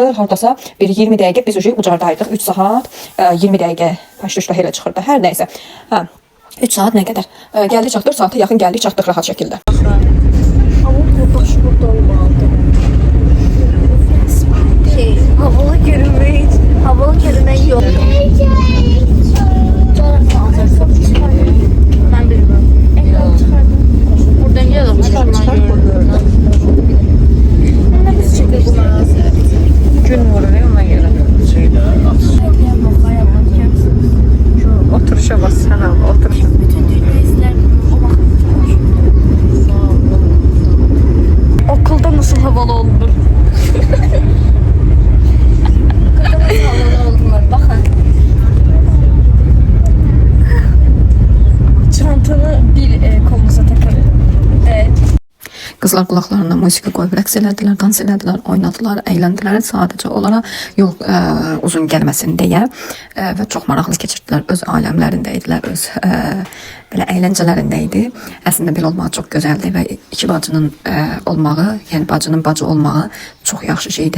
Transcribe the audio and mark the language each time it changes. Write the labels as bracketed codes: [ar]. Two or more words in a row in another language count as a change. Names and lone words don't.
[az] Hardasa bir 20 dəqiqə biz Ucardaydıq. 3 saat 20 dəqiqə paşdışda elə çıxırdı. Hər nəysə. 3 saat nə qədər? Gəldik çatdıq, 4 saata yaxın gəldik, çatdıq rahat şəkildə. [tr] Havalı görünmək yok. Ben bilmiyorum. Buradan gel [az] Gün vurur ona görə. Oturuşa bas sən al, oturuşa. [tr] Okulda nasıl havalı olunur? Okulda nasıl havalı olunur? Bakın. Çantanı bir kolunuza takalım. Evet. [az] Qızlar qulaqlarına musiqi qoyub rəqs elədilər, dans elədilər, oynadılar, əyləndilər. Sadəcə olaraq yol uzun gəlməsin deyə və çox maraqlı keçirdilər. Öz aləmlərində idilər, öz belə əyləncələrində idi. Əslində belə olmağı çox gözəldir və iki bacının olmağı, yəni bacının bacı olmağı çox yaxşı şeydir.